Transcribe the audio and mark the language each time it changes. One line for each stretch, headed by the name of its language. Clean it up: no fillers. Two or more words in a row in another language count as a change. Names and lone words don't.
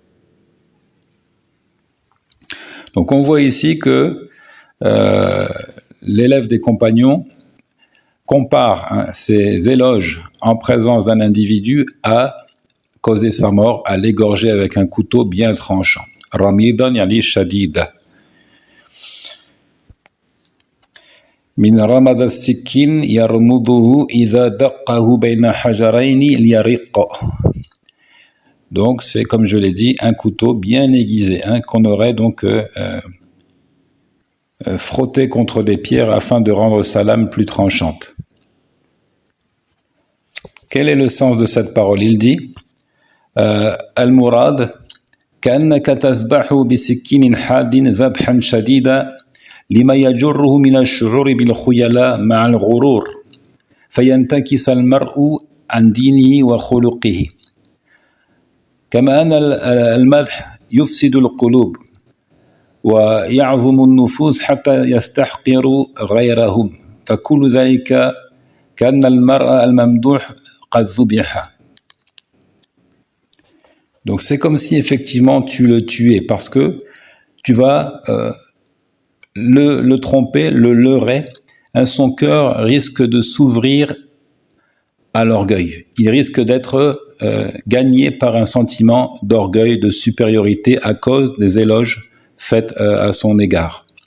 French: Donc on voit ici que l'élève des compagnons compare ses éloges en présence d'un individu à causer sa mort, à l'égorger avec un couteau bien tranchant.
Arabic: رميدا يعني شديدا. من رمد السكين يرمده إذا دقه بين حجرين ليرق.
French: Donc c'est comme je l'ai dit un couteau bien aiguisé qu'on aurait donc frotté contre des pierres afin de rendre sa lame plus tranchante. Quel est le sens de cette parole? Il dit
Arabic: المراد كأنك تذبح بسكين حاد ذبحا شديدا لما يجره من الشعور بالخيلاء مع الغرور فينتكس المرء عن دينه وخلقه كما أن المدح يفسد القلوب ويعظم النفوس حتى يستحقر غيرهم فكل ذلك كأن المرء الممدوح قد ذبح.
French: Donc c'est comme si effectivement tu le tuais parce que tu vas le tromper, le leurrer, son cœur risque de s'ouvrir à l'orgueil. Il risque d'être gagné par un sentiment d'orgueil, de supériorité à cause des éloges faits à son égard.